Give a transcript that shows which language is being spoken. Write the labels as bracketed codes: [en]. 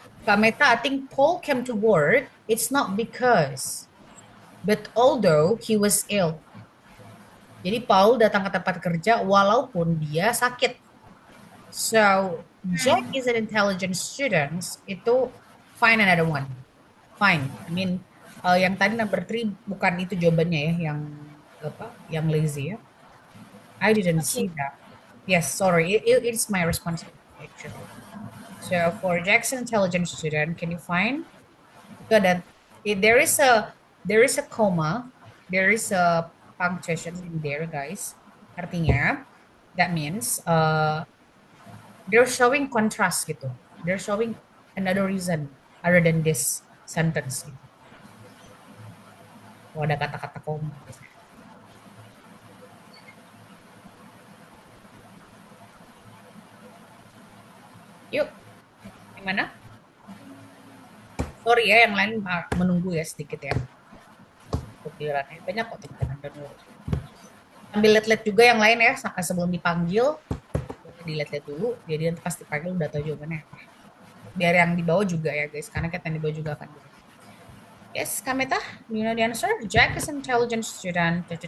[en] Kak Meta, I think Paul came to work. It's not because, but although he was ill. [id] Jadi Paul datang ke tempat kerja walaupun dia sakit. [en] So, Jack is an intelligent student. Itu find another one. Fine. [id] I mean, yang tadi number 3 bukan itu jawabannya ya, yang apa? Yang lazy ya. I didn't [en] Okay. see that. Yes, sorry. It's my responsibility actually. So for Jackson intelligent student, can you find? Itu ada there is a comma, there is a punctuation in there, guys. Artinya that means they're showing contrast gitu. They're showing another reason other than this sentence gitu. [id] Oh, ada kata-kata koma. Yuk, gimana? Sorry ya, yang lain menunggu ya sedikit ya. Butirannya banyak kok teman dan urus. Ambil lihat-lihat juga yang lain ya, sebelum dipanggil. Dilihat-lihat dulu, jadi nanti pasti dipanggil udah tahu jawabannya apa. Biar yang di bawah juga ya guys, karena kita yang di bawah juga akan. [en] Yes, Kameta, you know the answer? Jack is an intelligent student.